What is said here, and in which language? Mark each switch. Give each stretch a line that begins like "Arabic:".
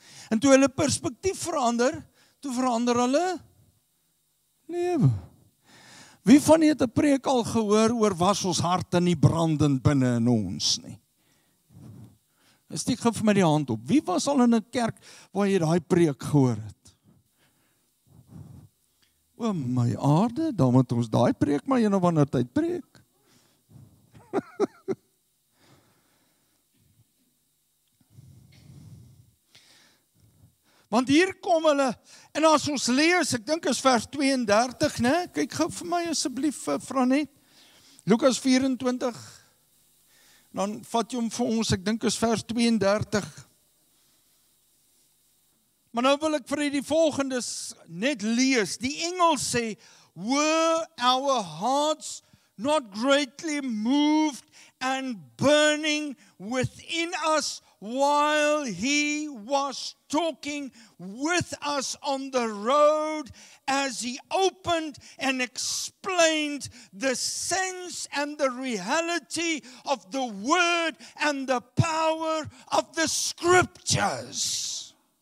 Afrikaans: En toe hulle perspektief verander, toe verander hulle lewe. Wie van julle het 'n preek al gehoor oor was ons harte nie brandend binne in ons nie? Steek gou vir my die hand op. Wie was al in 'n kerk waar jy daai preek gehoor het? O my aarde, dan moet ons daai preek maar een of ander tyd preek. Want hier kom hulle, en as ons lees, ek dink is vers 32, né? Kyk gou vir my asseblief, Franet. Lukas 24, dan vat jy hom vir ons, ek dink is vers 32. Maar nou wil ek vir u die volgende net lees. Die engel sê,
English: were our hearts not greatly moved and burning within us while he was talking with us on the road as he opened and explained the sense and the reality of the word and the power of the scriptures.